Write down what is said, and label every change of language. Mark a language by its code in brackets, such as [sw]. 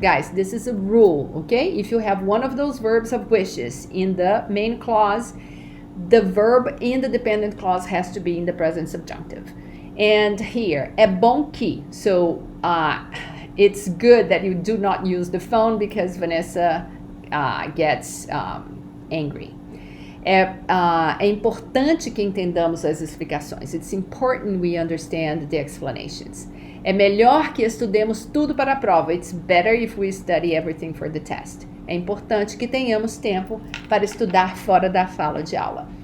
[en] Guys, this is a rule, okay? If you have one of those verbs of wishes in the main clause, the verb in the dependent clause has to be in the present subjunctive. And here, [pt] é bom que. [en] So it's good that you do not use the phone because Vanessa gets angry. [pt] É importante que entendamos as explicações. [en] It's important we understand the explanations. [pt] É melhor que estudemos tudo para a prova. [en] It's better if we study everything for the test. [pt] É importante que tenhamos tempo para estudar fora da sala de aula.